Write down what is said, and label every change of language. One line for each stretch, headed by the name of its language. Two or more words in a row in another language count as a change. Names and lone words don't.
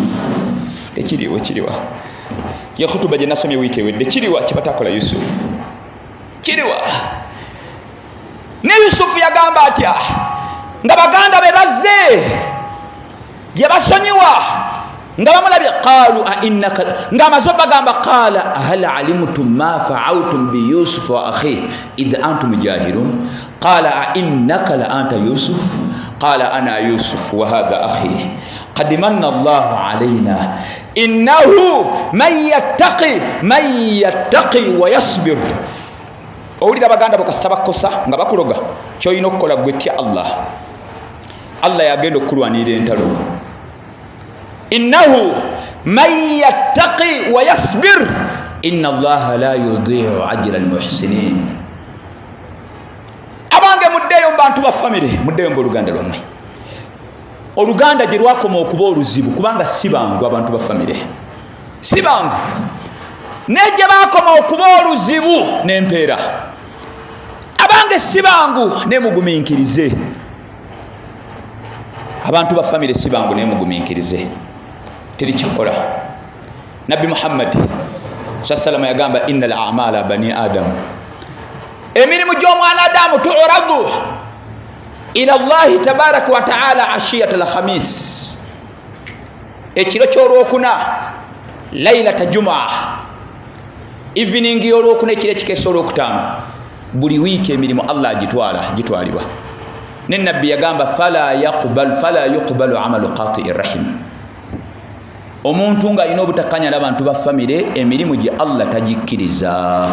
Ganda: Kiriwa ye khutuba gye nasomye wiiki ewedde, kiriwa kye bataakola Yusufu, kiriwa. Ne Yusufu yagamba atya nga baganda be bazze ye basonyiwa nga bamulabye,
Arabic: قالوا أإنك,
Ganda: nga amaze bagamba
Arabic: قال هل علمتم ما فعلتم بيوسف وأخيه إذ أنتم جاهلون قال أإنك لأنت يوسف قال أنا يوسف وهذا أخي قد من الله علينا إنه من يتق ويصبر.
Ganda: Owulira baganda bakasita bakosa nga bakuloga, kyolina okukola gwe tya Allah yagenda okulwanirira entalo.
Arabic: إنه من يتق ويصبر إن الله لا يضيع أجر المحسنين.
Ganda: Abange muddeeyo mu bantu ba famire, muddeeyo mu oluganda lwammwe. Oluganda gye lwakoma okuba oluzibu kubanga si bangu abantu ba famire, si bangu. Neje bakoma okuba oluzibu n'empeera. Abange si bangu nemugumiikirize. Abantu ba famire si bangu nemugumiikirize. Teri kikola. Nabbi Muhammad sallallahu yagamba
Arabic: إن أعمال بني آدم,
Ganda: emirimu gy'omwana Adamu
Arabic: تعرض إلى الله تبارك وتعالى عشية الخميس,
Ganda: ekiro ky'olwokuna
Arabic: ليلة الجمعة,
Ganda: evening y'olwokuna ekiro ekikeesa olwokutaano. Buli wiiki emirimu Allah gitwalibwa. Ne nabbi yagamba
Arabic: فلا يقبل عمل قاطع الرحم,
Ganda: omuntu nga alina obutakkanya n'abantu ba famire emirimu gye Allah tagikkiriza.